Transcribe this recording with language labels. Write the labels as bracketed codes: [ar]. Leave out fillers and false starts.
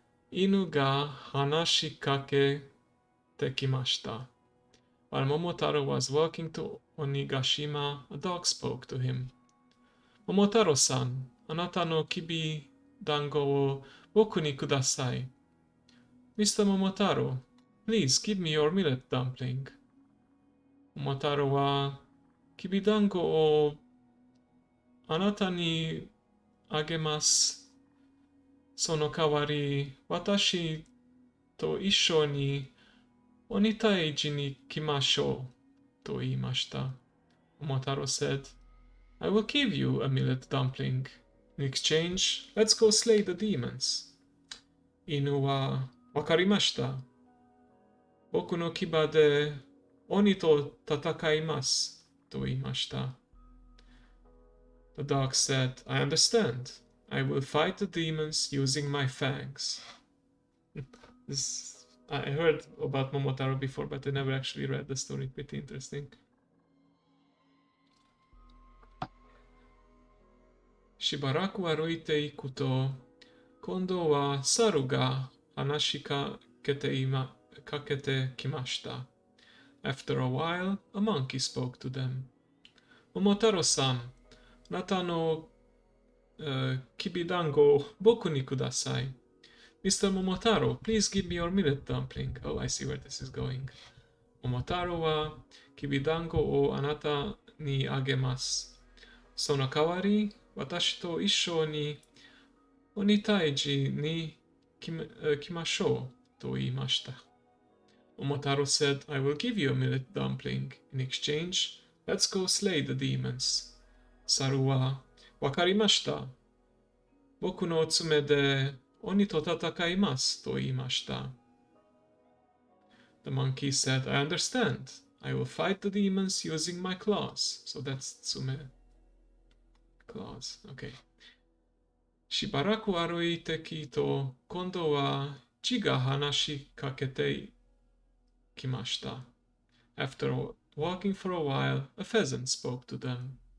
[ja] 犬が話しかけてきました。 [en] While Momotaro was walking to Onigashima, a dog spoke to him. [ja] Momotaro-san, あなたのきびだんごを僕にください。 [en] Mr. Momotaro, please give me your millet dumpling. [ja] Momotaro はきびだんごをあなたにあげます。その代わり、私と一緒に鬼退治に来ましょう。と言いました。 [en] Momotaro said, I will give you a millet dumpling. In exchange, let's go slay the demons. [ja] 犬は、わかりました。僕の牙で鬼と戦います。と言いました。 [en] The dog said, I understand. I will fight the demons using my fangs. I heard about Momotaro before, but I never actually read the story. Pretty interesting. [ja] しばらく歩いていくと、今度は猿が話しかけてきました。 [en] After a while, a monkey spoke to them. Momotaro-san, [ja] あなたの、きびだんごを僕にください。 [en] Mr. Momotaro, please give me your millet dumpling. Oh, I see where this is going. [ja] Momotaro はきびだんごをあなたにあげます。その代わり、私と一緒に鬼退治に来ましょうと言いました。 [en] Momotaro said, I will give you a millet dumpling. In exchange, let's go slay the demons. [ja] 猿は、わかりました。僕の爪で鬼と戦いますと言いました。 [en] The monkey said, I understand. I will fight the demons using my claws. So that's tsume. Claws. Okay. [ja] しばらく歩いてきと、今度は血が話しかけてきました。 [en] After walking for a while, a pheasant spoke to them.